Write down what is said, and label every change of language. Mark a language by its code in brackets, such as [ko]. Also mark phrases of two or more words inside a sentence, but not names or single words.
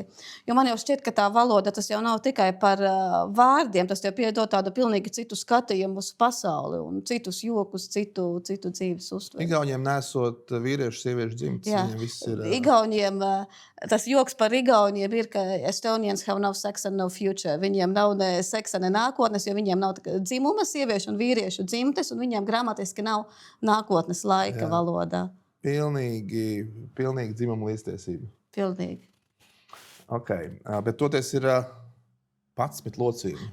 [lv] Jo man jau šķiet, ka tā valoda tas jau nav tikai par vārdiem, tas jau piedod tādu pilnīgi citu skatījumu uz pasauli un citus jokus, citu dzīves uztveri. Igauņiem nesot vīriešu, sieviešu dzimtas, viņiem viss ir... Igauņiem, tas joks par igauņiem ir, ka [en] Estonians have no sex and no future. [lv] Viņiem nav ne seksa, ne nākotnes, jo viņiem nav dzimuma sieviešu un vīriešu dzimtes, un viņiem gramatiski nav nākotnes laika valodā. Pilnīgi dzimuma līdztiesība. Pilnīgi. Okay. Bet toties ir 11 locījumi.